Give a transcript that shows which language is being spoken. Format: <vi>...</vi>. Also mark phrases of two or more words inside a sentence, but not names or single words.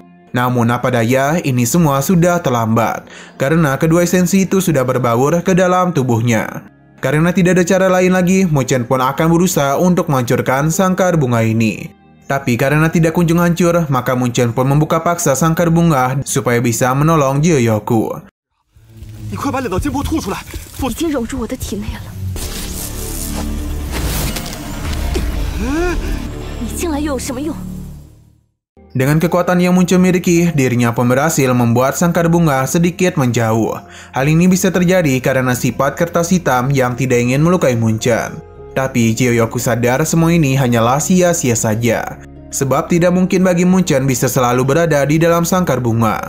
<id>Namun apa daya, ini semua sudah terlambat, karena kedua esensi itu sudah berbaur ke dalam tubuhnya. Karena tidak ada cara lain lagi, Munchen pun akan berusaha untuk menghancurkan sangkar bunga ini. Tapi karena tidak kunjung hancur, maka Munchen pun membuka paksa sangkar bunga supaya bisa menolong Jiuyoku.</id> <zh>你快把两道金箔吐出来！已经融入我的体内了。你进来又有什么用？</zh> <id>Dengan kekuatan yang Munchen miliki, dirinya pun berhasil membuat sangkar bunga sedikit menjauh. Hal ini bisa terjadi karena sifat kertas hitam yang tidak ingin melukai Munchen. Tapi Jiuyoku sadar semua ini hanyalah sia-sia saja. Sebab tidak mungkin bagi Munchen bisa selalu berada di dalam sangkar bunga.</id>